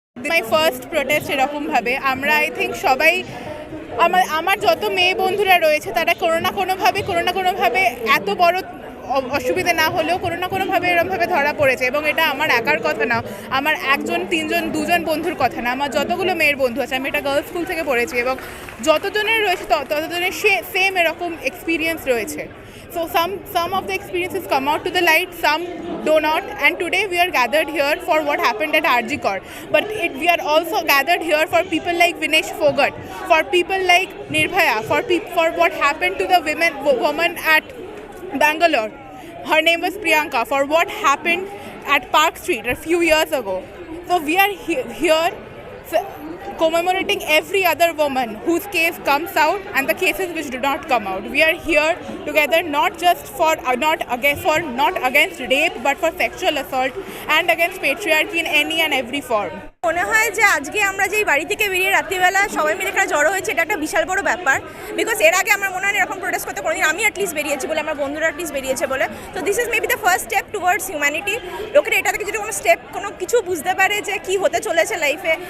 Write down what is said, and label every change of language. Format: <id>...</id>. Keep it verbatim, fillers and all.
<bn>My first protest এরকমভাবে আমরা I think সবাই, আমার আমার যত মেয়ে বন্ধুরা রয়েছে তারা কোনো না কোনোভাবে কোনো না কোনোভাবে এত বড় অ- অসুবিধা না হলেও কোনো না কোনোভাবে এরমভাবে ধরা পড়েছে। এবং এটা আমার একার কথা না, আমার একজন তিনজন দুজন বন্ধুর কথা না, আমার যতগুলো মেয়ের বন্ধু আছে, আমি এটা গার্লস স্কুল থেকে পড়েছি, এবং যতজনের রয়েছে ত- ততজনের সে সেম এরকম এক্সপিরিয়েন্স রয়েছে।</bn> <en>So some some of the experiences come out to the light, some do not, and today we are gathered here for what happened at R G Kaur, but it, we are also gathered here for people like Vinesh Fogart, for people like Nirbhaya, for peop for what happened to the women wo- woman at Bangalore, her name was Priyanka, for what happened at Park Street a few years ago. So we are he- here s- commemorating every other woman whose case comes out and the cases which do not come out. We are here together not just for uh, not against for not against rape, but for sexual assault and against patriarchy in any and every form.</en> <bn>মনে হয় যে আজকে আমরা যেই বাড়ি থেকে বেরিয়ে রাত্রিবেলা সবাই মিলে এখানে জড়ো হয়েছে, এটা একটা বিশাল বড় ব্যাপার। বিকজ এর আগে আমার মনে হয় না এরকম প্রোটেস্ট করতে কোনোদিন আমি অ্যাটলিস্ট বেরিয়েছি বলে, আমার বন্ধুরা অ্যাটলিস্ট বেরিয়েছে বলে। তো</bn> <en>This is maybe the first step towards humanity.</en> <bn>লোকের এটা থেকে যদি কোনো স্টেপ কোনো কিছু বুঝতে পারে যে কী হতে চলেছে লাইফে।</bn>